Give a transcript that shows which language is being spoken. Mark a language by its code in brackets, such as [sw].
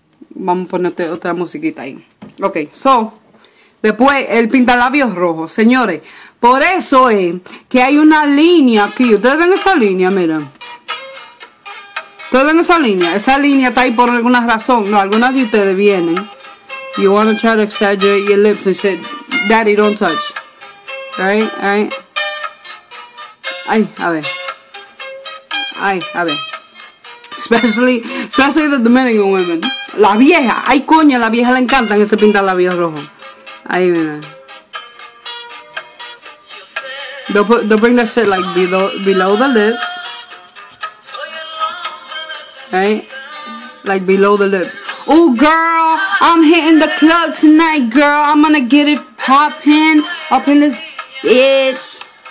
[es] Vamos a ponerte otra musiquita ahí. Okay, so después el pintalabio rojo. Señores, por eso es que hay una línea aquí. ¿Ustedes ven esa línea? Miren. ¿Ustedes ven esa línea? Esa línea está ahí por alguna razón. No, algunas de ustedes vienen. [en] You want to try to exaggerate your lips and shit. Daddy, don't touch. Alright. [es] Ay, a ver. [en] Especially the Dominican women. [es] La vieja. Ay, coño, a la vieja le encantan ese pintalabios rojo. Ahí, mira. [en] They'll bring that shit like below the lips. right? Like below the lips. Oh, girl, I'm hitting the club tonight, girl. I'm gonna get it poppin' up in this bitch.